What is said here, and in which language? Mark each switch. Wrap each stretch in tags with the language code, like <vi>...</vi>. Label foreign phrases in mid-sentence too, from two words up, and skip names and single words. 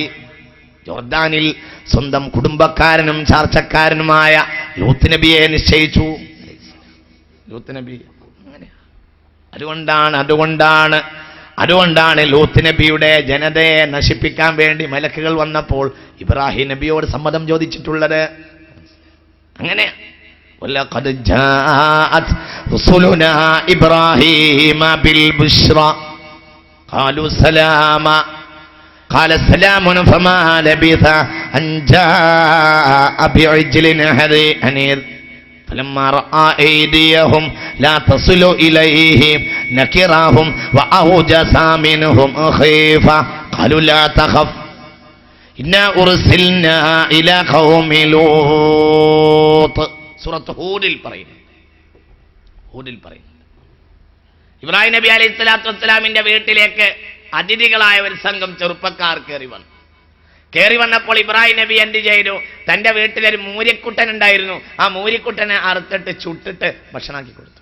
<ml>ജോർദാനിൽ സ്വന്തം കുടുംബക്കാരനും ചാർച്ചക്കാരനുമായ ലൂത്ത് നബിയെ നിശ്ചയിച്ചു. ലൂത്ത് നബി അതുകൊണ്ടാണ് ലൂത്ത് നബിയുടെ ജനതയെ നശിപ്പിക്കാൻ വേണ്ടി മലക്കുകൾ വന്നപ്പോൾ ഇബ്രാഹിം നബിയോട് സമ്മതം ചോദിച്ചിട്ടുള്ളത്.</ml> <ar>അങ്ങനെ وَلَقَدْ جَاءَتْ رُسُلُنَا إِبْرَاهِيمَ بِالْبُشْرَى قَالُوا سَلَامًا قَالَ سَلَامٌ فَمَا لَبِثَ أَنْ جَاءَ بِعِجْلٍ حَنِيذٍ فَلَمَّا رَأَى أَيْدِيَهُمْ لَا تَصِلُ إِلَيْهِ نَكِرَهُمْ وَأَوْجَسَ مِنْهُمْ خِيفَةً قَالُوا لَا تَخَفْ إِنَّا أُرْسِلْنَا إِلَى قَوْمِ لُوطٍ</ar> <ml>സൂറത്ത് ഹൂദിൽ പറയുന്നു. ഇബ്രാഹിം നബി അലൈഹി സ്വലാത്തു വസ്സലാമിന്റെ വീട്ടിലേക്ക് അതിഥികളായ ഒരു സംഘം ചെറുപ്പക്കാർ കയറി വന്നപ്പോൾ ഇബ്രാഹിം നബി എന്ത് ചെയ്തു? തന്റെ വീട്ടിലൊരു മൂരിക്കുട്ടൻ ഉണ്ടായിരുന്നു. ആ മൂരിക്കുട്ടനെ അറുത്തിട്ട് ചുട്ടിട്ട് ഭക്ഷണമാക്കി കൊടുത്തു.</ml>